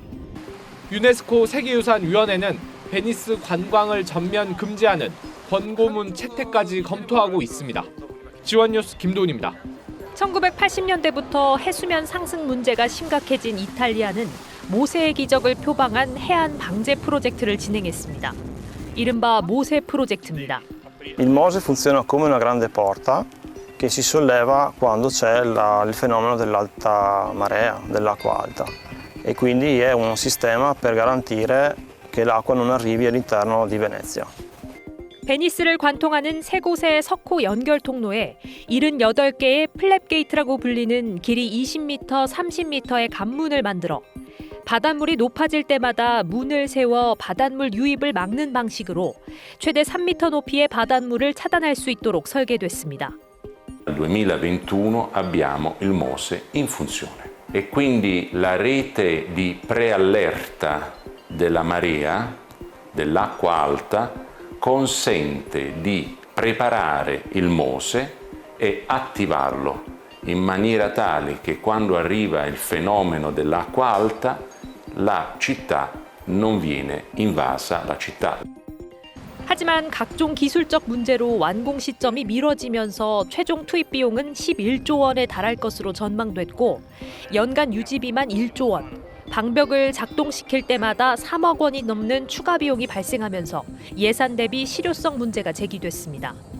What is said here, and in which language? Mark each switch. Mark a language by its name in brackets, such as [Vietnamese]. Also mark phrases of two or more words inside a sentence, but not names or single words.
[Korean] 유네스코 세계유산위원회는 베니스 관광을 전면 금지하는 권고문 채택까지 검토하고 있습니다. 지원뉴스 김도훈입니다. 1980년대부터 해수면 상승 문제가 심각해진 이탈리아는 모세의 기적을 표방한 해안 방제 프로젝트를 진행했습니다. 이른바 모세 프로젝트입니다. [Italian] Il Mose funziona come una grande porta che si solleva quando c'è il fenomeno dell'alta marea, dell'acqua alta. E quindi è un sistema per garantire che l'acqua non arrivi all'interno di Venezia. [Korean] 베니스를 관통하는 세 곳의 석호 연결 통로에 78개의 플랩게이트라고 불리는 길이 20m, 30m의 관문을 만들어 바닷물이 높아질 때마다 문을 세워 바닷물 유입을 막는 방식으로 최대 3m 높이의 바닷물을 차단할 수 있도록 설계됐습니다. [Italian] Nel 2021 abbiamo il MOSE in funzione e quindi la rete di preallerta della marea, dell'acqua alta, consente di preparare il MOSE e attivarlo in maniera tale che quando arriva il fenomeno dell'acqua alta la città non viene invasa, la città. [Korean] 하지만 각종 기술적 문제로 완공 시점이 미뤄지면서 최종 투입 비용은 11조 원에 달할 것으로 전망됐고 연간 유지비만 1조 원, 방벽을 작동시킬 때마다 3억 원이 넘는 추가 비용이 발생하면서 예산 대비 실효성 문제가 제기됐습니다.